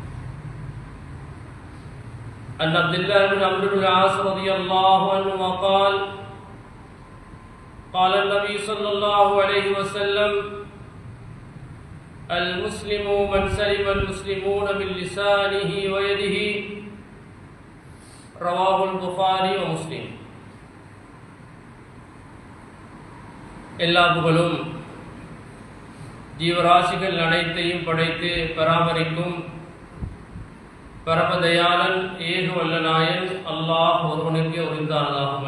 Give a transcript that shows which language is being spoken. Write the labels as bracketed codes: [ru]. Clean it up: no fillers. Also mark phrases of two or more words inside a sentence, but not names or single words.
[ar] عن عبد الله بن عمرو بن العاص رضي الله عنهما قال قال النبي صلى الله عليه وسلم المسلم من سلم المسلمون من لسانه ويده رواه البخاري ومسلم. [ta] எல்லா புகழும் ஜீவராசிகள் அனைத்தையும் படைத்து பராமரிக்கும் பரமதயாளன் ஏக வல்லநாயன் அல்லாஹ் ஒருவனுக்கு உரித்தானதாகும்.